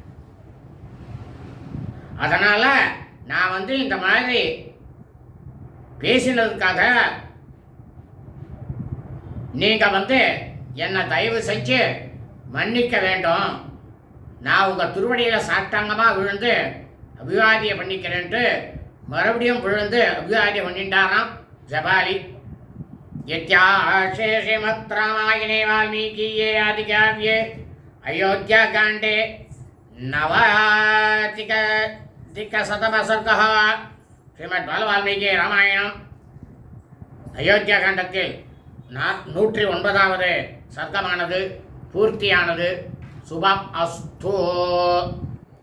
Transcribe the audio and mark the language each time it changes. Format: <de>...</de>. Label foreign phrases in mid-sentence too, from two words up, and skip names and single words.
<ta>அதனால நான் இந்த மாதிரி பேசினதுக்காக நீங்க என்னை தயவு செஞ்சு மன்னிக்க வேண்டும். நான் உங்க திருவடியில சாஷ்டாங்கமா விழுந்து அபிவாதியை பண்ணிக்கிறேன்ட்டு மறுபடியும் விழுந்து அபிவாதியை பண்ணிட்டாராம் ஜபாலி.</ta> <sa>यत्याशे श्रीमद्रामायणे वाल्मीकीये आदिकाव्ये अयोध्याकाण्डे नवाधिकशतमः सर्गः श्रीमद्वाल्मीकि रामायणम् अयोध्याकाण्डத்தில்</sa> <ta>109வது சர்க்கமானது பூர்த்தியானது.</ta> <sa>शुभम् अस्तु.</sa>